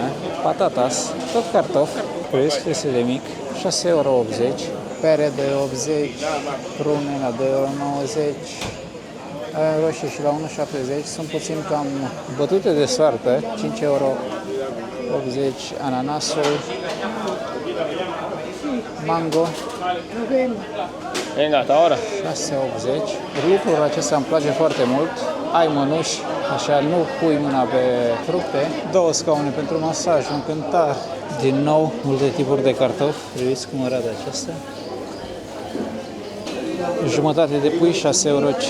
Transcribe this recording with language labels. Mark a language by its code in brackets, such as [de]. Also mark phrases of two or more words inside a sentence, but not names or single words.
[ro] Patatas, tot cartof, preț este de mic, 6,80 euro, pere de 80, prune la 2,90 euro, roșii și la 1,70, sunt puțin cam bătute de soartă, 5,80 euro, ananasul, mango, [es] Venga, hasta ahora. [ro] 6,80. Lucrul acesta îmi place foarte mult. Ai mănuși, așa nu pui mâna pe fructe. 2 scaune pentru masaj, un cântar. Din nou, multe tipuri de cartofi. Vedeți cum arată acesta. Jumătate de pui, 6,50 euro.